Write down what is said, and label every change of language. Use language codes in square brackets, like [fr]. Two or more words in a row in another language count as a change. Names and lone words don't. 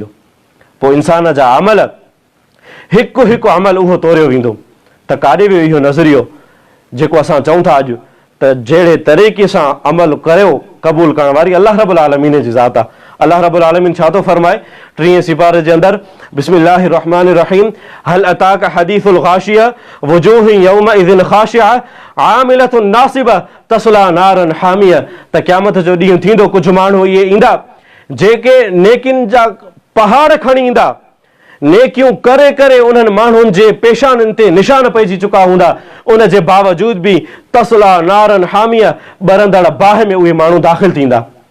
[sd] पोइ इंसान जा अमल हिकु हिकु अमल उहो तोड़ियो वेंदो। त काॾे वियो इहो नज़रियो जेको असां चऊं था अॼु त जहिड़े तरीक़े सां अमल करियो, क़बूल करण वारी [ar] الله رب العالمين [sd] जी ज़ात आहे। [ar] الله رب العالمين [sd] छा थो फरमाए 30 सिपारे जे अंदरि, [ar] بسم الله الرحمن الرحيم هل أتاك حديث الغاشية وجوه يومئذ خاشعة عاملة ناصبة تصلى نارا حامية. [sd] त क़यामत जो ॾींहुं थींदो, कुझु माण्हू इहे ईंदा जेके नेकिन जा पहाड़ खणी ईंदा, नेकियूं करे करे उन्हनि माण्हुनि जे पेशाननि ते निशान पइजी चुका हूंदा, उन जे बावजूद बि [ar] تصلى نارا حامية, [sd] ॿरंदड़ बाहि में उहे माण्हू दाख़िल थींदा।